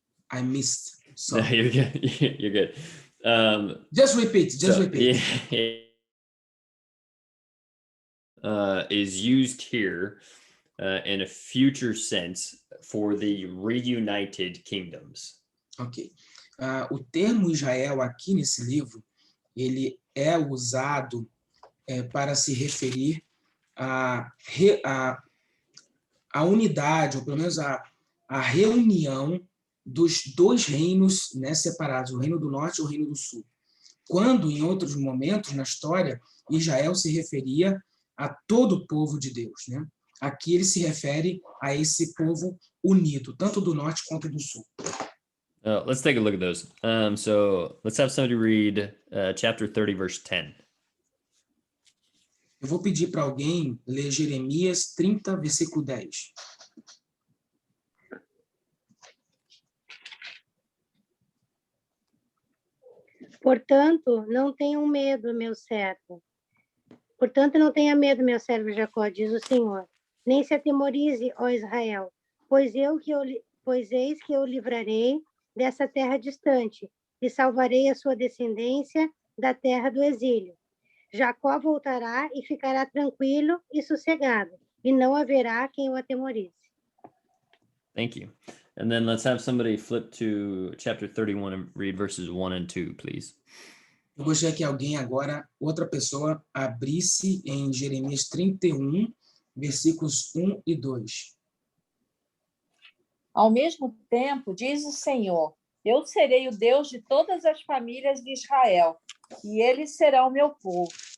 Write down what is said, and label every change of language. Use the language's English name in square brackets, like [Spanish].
[English] I missed. No, you're good. You're good. Just repeat. Yeah, is used here in a future sense for the reunited kingdoms. Ok. [Portuguese] O termo Israel aqui nesse livro, ele é usado para se referir à unidade, ou pelo menos à reunião dos 2 reinos, né, separados, o reino do norte e o reino do sul. Quando, em outros momentos na história, Israel se referia a todo o povo de Deus, né? Aqui ele se refere a esse povo unido, tanto do norte quanto do sul. [English] Let's take a look at those. So let's have somebody read chapter 30, verse 10. [Portuguese] Eu vou pedir para alguém ler Jeremias 30, versículo 10. Portanto, não tenham medo, meu servo. Portanto, não tenha medo, meu servo Jacó, diz o Senhor. Nem se atemorize, ó Israel, pois eis que eu livrarei dessa terra distante e salvarei a sua descendência da terra do exílio. Jacó voltará e ficará tranquilo e sossegado, e não haverá quem o atemorize. [English] Thank you. And then let's have somebody flip to chapter 31 and read verses 1 and 2, please. [Portuguese] Eu gostaria que alguém agora, outra pessoa, abrisse em Jeremias 31, versículos 1 e 2. Ao mesmo tempo, diz o Senhor, eu serei o Deus de todas as famílias de Israel, e eles serão meu povo.